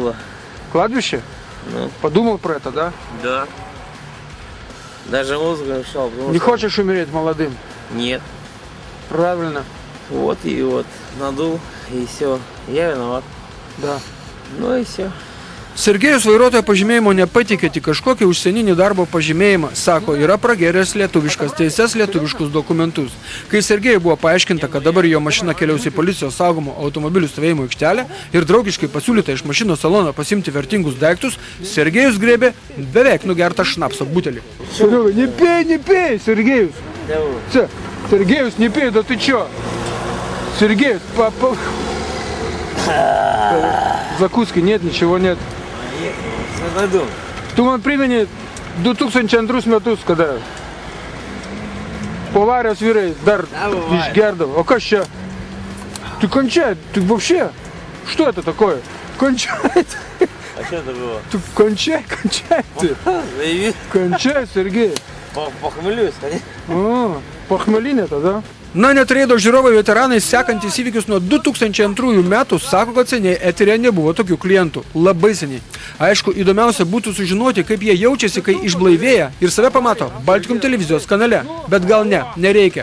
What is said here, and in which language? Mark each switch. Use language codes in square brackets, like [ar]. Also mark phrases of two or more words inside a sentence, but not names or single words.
[ru] было. Кладбище? Ну, Подумал про это, да? да. Даже мозг мешал. потому Не что- хочешь умереть молодым? Нет. Правильно. Вот и вот. Надул, и все. Я виноват. Да. Ну и все. [lt] Sergejus vairuotojo pažymėjimo nepatikė tik kažkokį užsieninį darbo pažymėjimą. Sako, yra prageręs lietuviškas teises, lietuviškus dokumentus. Kai Sergejui buvo paaiškinta, kad dabar jo mašina keliaus į policijos saugomų automobilių stovėjimo aikštelę ir draugiškai pasiūlyta iš mašinos salono pasimti vertingus daiktus, Sergejus grėbė beveik nugertą šnapso butelį. [ru] Не пей, Сергеюс! Сергеюс, не пей, да ты чё? Сергеюс, закуски нет, ничего нет. Найду. [lt] Tu man priminė 2002 metus, kada po avarijos vyrai dar išgerdavo. O kas čia? [ru] Ты кончай, ты вообще? Что это такое? Кончай. А что это было? [lt] Tu končiai ты. [ru] Заявись. [lt] Končiai, Sergej. [ru] Похмелюсь, конечно. [lt] Pachmelinė tada. Na, net reido žiūrovai veteranai, sekantys įvykius nuo 2002 metų, sako, kad seniai eterė nebuvo tokių klientų. Labai seniai. Aišku, įdomiausia būtų sužinoti, kaip jie jaučiasi, kai išblaivėja ir save pamato Baltikum televizijos kanale. Bet gal ne, nereikia.